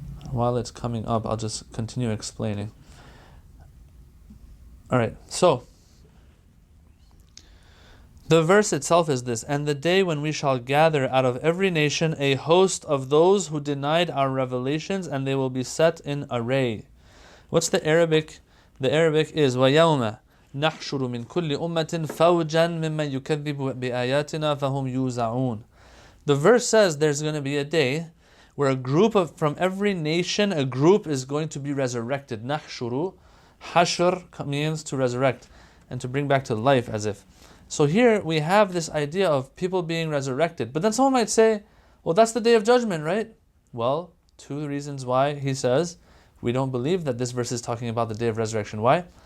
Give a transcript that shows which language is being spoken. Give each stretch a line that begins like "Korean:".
English: While it's coming up, I'll just continue explaining. Alright, so the verse itself is this: and the day when we shall gather out of every nation a host of those who denied our revelations, and they will be set in array. What's the Arabic? The Arabic is
Arabic: وَيَوْمَ نَحْشُرُ مِنْ كُلِّ أُمَّةٍ فَوْجًا مِمَّنْ يُكَذِّبُ بِآيَاتِنَا فَهُمْ يُوزَعُونَ.
English: The verse says there's going to be a day where from every nation, a group is going to be resurrected. نَحْشُرُ, hashr means to resurrect and to bring back to life, as if. So here we have this idea of people being resurrected. But then someone might say, well, that's the day of judgment, right? Well, two reasons why he says we don't believe that this verse is talking about the day of resurrection. Why?